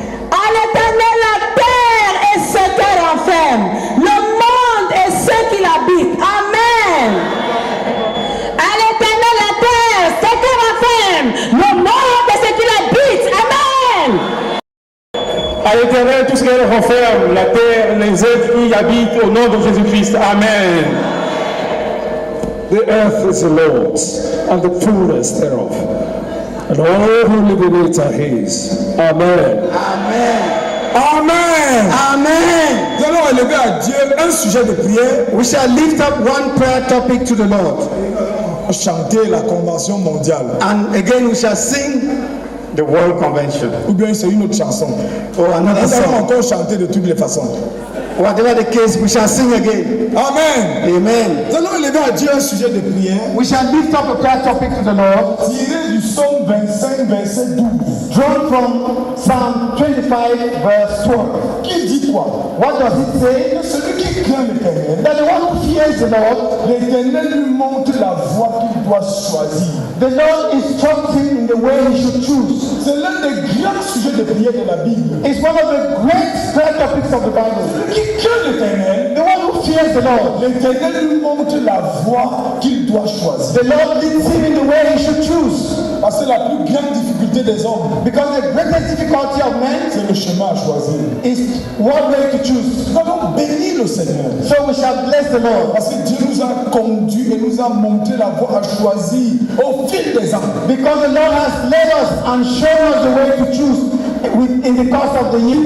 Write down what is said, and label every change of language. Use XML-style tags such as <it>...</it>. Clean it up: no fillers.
<fr>À l'Éternel la terre et ce qu'elle renferme, le monde et ce qui l'habite. Amen. À l'Éternel la terre, ce qu'elle renferme, le monde et ce qui l'habite. Amen. À l'Éternel, tout ce qu'elle renferme, la terre, les êtres qui y habitent, au nom de Jésus-Christ. Amen.</fr> <en>The earth is the Lord's, and the fullness thereof, and all who live in it are His. Amen. Amen. Amen.</en> <fr>Nous allons élever à Dieu un sujet de prière.</fr> <en>We shall lift up one prayer topic to the Lord.</en> <fr>Chanter la convention mondiale.</fr> <en>And again we shall sing the World Convention.</en> <fr>Ou bien c'est une autre chanson.</fr> <en>Or another</en> <fr>Nous allons</fr> <en>song.</en> <fr>encore chanter de toutes les façons.</fr> <en>Whatever the case, we shall sing again. Amen. Amen.</en> <fr>Nous allons élever à Dieu un sujet de prière.</fr> <en>We shall lift up a prayer topic to the Lord.</en> <fr>Tiré du psaume 25, verset 12.</fr> <en>Drawn from Psalm 25, verse 12.</en> <fr>Qui dit quoi?</fr> <en>What does it say?</en> <fr>Que celui qui craint l'Éternel,</fr> <en>That the one who fears the Lord,</en> <fr>l'Éternel lui montre la voie qu'il doit choisir.</fr> <en>the Lord instructs him in the way he should choose.</en> <fr>C'est l'un des grands sujets de prière de la Bible.</fr> <en>It's one of the great prayer topics of the Bible.</en> <fr>Qui craint l'Éternel,</fr> <en>The one who fears the Lord,</en> <fr>l'Éternel lui montre la voie qu'il doit choisir.</fr> <en>the Lord leads him in the way he should choose.</en> <fr>Parce que la plus grande difficulté des hommes,</fr> <en>Because the greatest difficulty of men</en> <fr>c'est le chemin à choisir.</fr> <en>is what way to choose.</en> <fr>Nous allons bénir le Seigneur.</fr> <en>So we shall bless the Lord.</en> <fr>Parce que Dieu nous a conduits et nous a montré la voie à choisir au fil des ans.</fr> <en>Because the Lord has led us and shown us the way to choose in the course of the year.</en>